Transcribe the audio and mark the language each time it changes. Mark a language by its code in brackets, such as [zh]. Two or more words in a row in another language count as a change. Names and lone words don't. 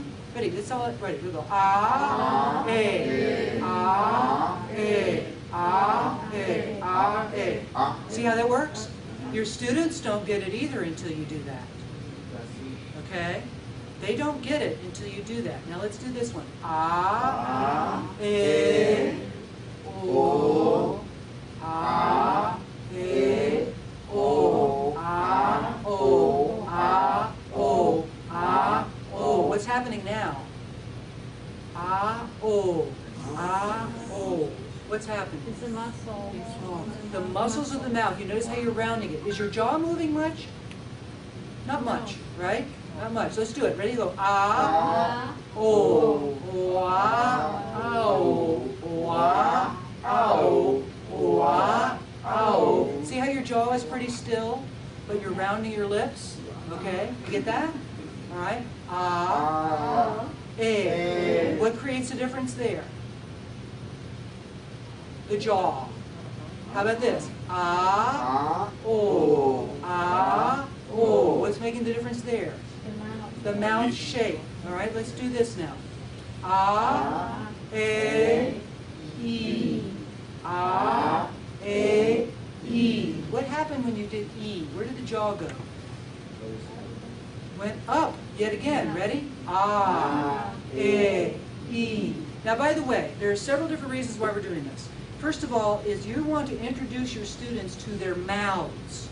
[en] Ready? That's all. Ready? We'll go. Ah. Eh. Ah. Eh. Ah. Eh. Ah. Eh. See how that works? Your students don't get it either until you do that. Okay? They don't get it until you do that. Now let's do this one. Ah, eh, o, ah, eh, o, ah, o, ah, o, ah, o. What's happening now? Ah, o, ah, o. What's happening? It's a muscle. The muscles of the mouth. You notice how you're rounding it. Is your jaw moving much? Not much, right? Not much. Let's do it. Ready? Go. Ah, o, ah, o, ah, o, ah, o. See how your jaw is pretty still, but you're rounding your lips? Okay? You get that? All right. Ah, eh. What creates a difference there? The jaw. How about this? Ah, o, ah, o. What's making the difference there? The mouth shape. All right, let's do this now. Ah, eh, e. Ah, eh, e. What happened when you did e? Where did the jaw go? Went up yet again. Ready? Ah, E. Now, by the way, there are several different reasons why we're doing this. First of all, is you want to introduce your students to their mouths.